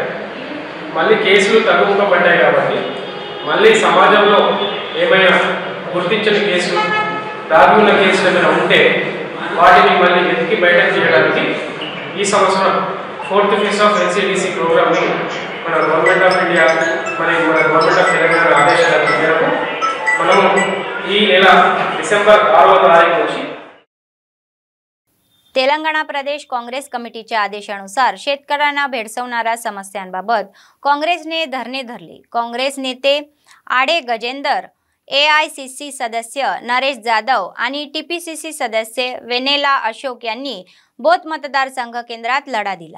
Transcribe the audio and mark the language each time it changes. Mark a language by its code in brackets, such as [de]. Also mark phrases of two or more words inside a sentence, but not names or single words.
[te] మళ్ళీ కేసులు తగ్గుముఖపడ్డాయి కాబట్టి మళ్ళీ సమాజంలో ఏమైనా గుర్తించని కేసులు దాగి ఉన్న కేసులు ఏమైనా ఉంటే వాటిని మళ్ళీ వెతికి బయటకు తీయడానికి ఈ సంవత్సరం [en] 4th phase of LCDC [te] ప్రోగ్రామ్ని మన [en] Government of India [te] మరియు మన [en] Government of Telangana [te] ఆదేశాల మేరకు మనము ఈ నెల డిసెంబర్ 6వ తారీఖు నుంచి [mr] तेलंगणा प्रदेश काँग्रेस कमिटीच्या आदेशानुसार शेतकऱ्यांना भेडसावणाऱ्या समस्यांबाबत काँग्रेसने धरणे धरले. काँग्रेस नेते आडे गजेंदर, AICC सदस्य नरेश जाधव आणि TPCC सदस्य वेनेला अशोक यांनी बोथ मतदारसंघ केंद्रात लढा दिला.